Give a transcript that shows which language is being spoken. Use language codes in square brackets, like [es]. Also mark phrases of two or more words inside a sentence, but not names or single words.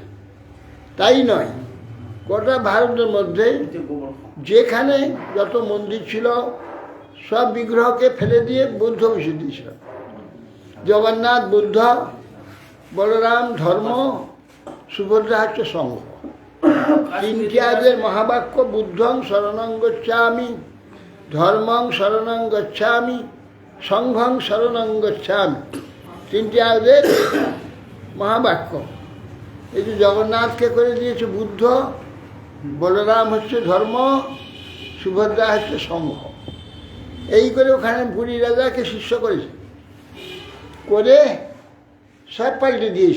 [bn] তাই নয়, গোটা ভারতের মধ্যে যেখানে যত মন্দির ছিল সব বিগ্রহকে ফেলে দিয়ে বুদ্ধ বসে দিয়েছিল। জগন্নাথ, বুদ্ধ, বলরাম ধর্ম, সুভদ্রা হচ্ছে সংঘ। 3টি আদের মহাবাক্য, [pi] বুদ্ধং শরণং গচ্ছামি, ধর্মং শরণং গচ্ছামি, সংঘং শরণং গচ্ছামি। [bn] 3টি আদের মহাবাক্য। এই যে জগন্নাথকে করে দিয়েছে বুদ্ধ, বলরাম হচ্ছে ধর্ম, সুভদ্রা হচ্ছে সংঘ। এই করে ওখানে পুরী রাজাকে শিষ্য করেছে, করে সব পাল্টে দিয়েছে।